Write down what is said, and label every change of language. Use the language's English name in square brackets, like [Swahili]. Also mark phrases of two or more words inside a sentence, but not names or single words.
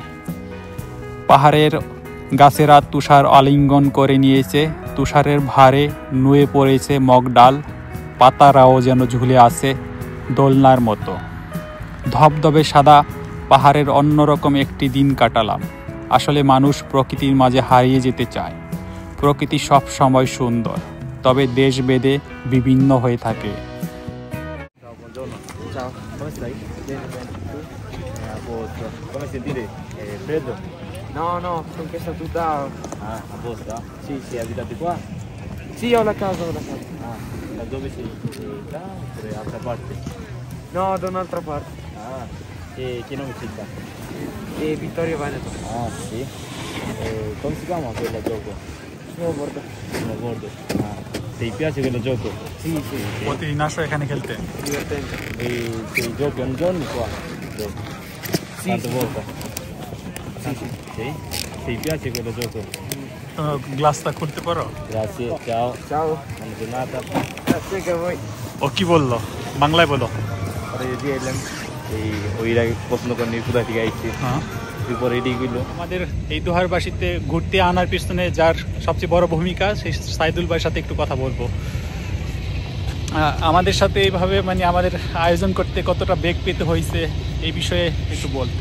[Bangla] পাহাড়ের গাছেরা তুষার আলিঙ্গন করে নিয়েছে, তুষারের ভারে নুয়ে পড়েছে মগডাল, পাতারাও যেন ঝুলে আছে দোলনার মতো। ধবধবে সাদা পাহাড়ের অন্যরকম একটি দিন কাটালাম। আসলে মানুষ প্রকৃতির মাঝে হারিয়ে যেতে চায়। প্রকৃতি সব সময় সুন্দর, তবে দেশভেদে বিভিন্ন হয়ে থাকে। [Italian] No, con questa tuta. A posto? Sì, abitate qua? Sì, ho la casa, Da dove sei? Da? Per altra parte? No, da un'altra parte. Che nome si fa? Vittorio Veneto. Sì? Come si chiama quello gioco? Snowboard. Snowboard. Ti piace quello gioco? Sì. [Bangla] প্রতিদিন আসো এখানে খেলতে? [Italian] Divertente. E ti giochi ogni giorno qua? Sì. Tante volte? Sì. Sì? Ti piace quello gioco? [Bangla] গ্লাসটা খুলতে পারো? [Italian] Grazie, ciao. Ciao. Buona giornata. Grazie anche a voi. [Bangla] ও কি বললো? বাংলায় বলো। এই ওইরা পছন্দ করেনি কোথা থেকে আইছি, হ্যাঁ, এরপর এটি গেলো। আমাদের এই দোহারবাসীতে ঘুরতে আনার পিছনে যার সবচেয়ে বড় ভূমিকা, সেই সাইদুল ভাইয়ের সাথে একটু কথা বলবো। আমাদের সাথে এইভাবে মানে আমাদের আয়োজন করতে কতটা বেগ পেতে হয়েছে, এই বিষয়ে একটু বলতেন।